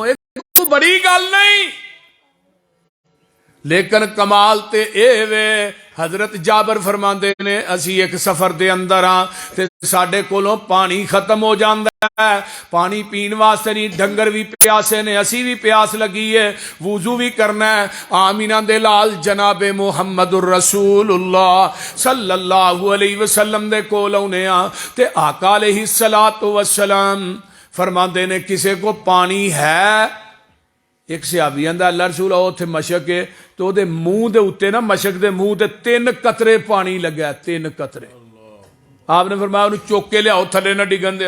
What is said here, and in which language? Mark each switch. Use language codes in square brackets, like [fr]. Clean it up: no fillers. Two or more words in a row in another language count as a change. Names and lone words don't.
[pa] ایک بڑی گل نہیں، لیکن کمال تے اے وے، حضرت جابر فرماتے نے اسی ایک سفر دے اندر ہاں تے ساڈے کولوں پانی ختم ہو جاتا ہے، پانی پینے واسطے نہیں، ڈنگر بھی پیاسے نے، اسی بھی پیاس لگی ہے، وضو بھی کرنا ہے. آمنہ دے لال جنابے [ar] محمد رسول الله صلى الله عليه وسلم [pa] دے کول آؤنے آ تے آقا [ar] عليه الصلاة والسلام [pa] فرماتے نے کسے کو پانی ہے. ایک صحابی آندا اللہ رسول اتھے مشک ہے، تو اوہدے موں کے اتے نا، مشک کے موں تے 3 قطرے پانی لگے، 3 قطرے. آپ نے فرمایا انہیں چک کے لیاؤ، تھلے نہ ڈگن دے.